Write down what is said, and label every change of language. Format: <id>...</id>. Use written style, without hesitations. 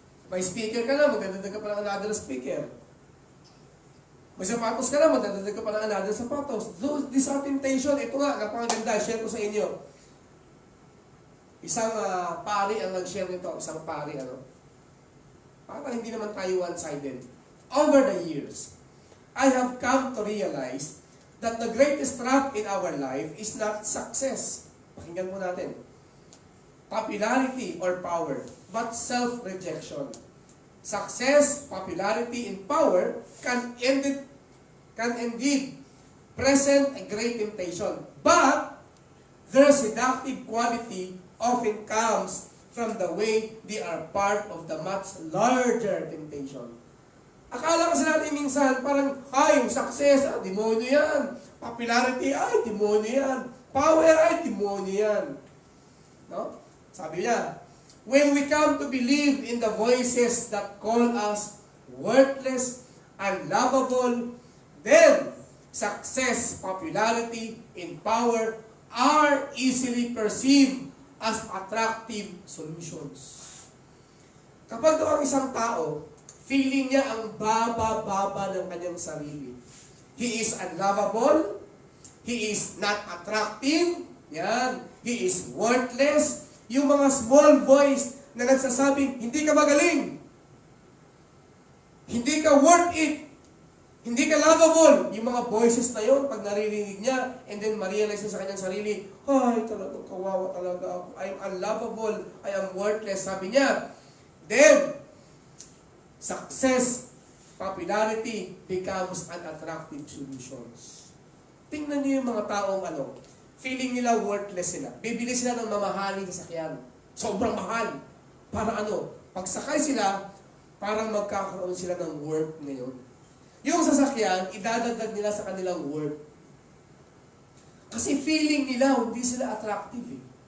<tl>May speaker ka na. Magdadadag ka pa ng another speaker. May sapatos ka na. Magdadadag ka pa ng another sapatos.</tl> <en>These are temptation.</en> <tl>Ito nga, napakaganda. Share ko sa inyo. Isang pari ang nag-share nito. Isang pari, parang hindi naman tayo one-sided.</tl> <en>Over the years, I have come to realize that the greatest trap in our life is not success.</en> <tl>Pakinggan po natin.</tl> <en>Popularity or power, but self-rejection. Success, popularity, and power can indeed present a great temptation. But their seductive quality often comes from the way they are part of the much larger temptation.</en> <tl>Akala kasi natin minsan, parang, yung success, demonyo yan. Popularity, demonyo yan. Power, demonyo yan. No?</tl> <en>Sabi niya, when we come to believe in the voices that call us worthless, unlovable, then success, popularity, and power are easily perceived as attractive solutions.</en> <tl>Kapag daw ang isang tao, feeling niya ang baba-baba ng kanyang sarili.</tl> <en>He is unlovable, he is not attractive, yan, he is worthless,</en> <tl>yung mga small voice na nagsasabing, hindi ka magaling, hindi ka worth it, hindi ka lovable. Yung mga voices na yun, pag naririnig niya, and then ma-realize niya sa kanyang sarili, talagang kawawa talaga ako.</tl> <en>I am unlovable. I am worthless.</en> <tl>Sabi niya,</tl> <en>then, success, popularity, becomes unattractive solutions.</en> <tl>Tingnan niyo yung mga taong feeling nila worthless sila. Bibili sila ng mamahaling sasakyan. Sobrang mahal. Para pagsakay sila, parang magkakaroon sila ng worth ngayon. Yung sasakyan, idadagdag nila sa kanilang worth. Kasi feeling nila, hindi sila attractive eh.</tl>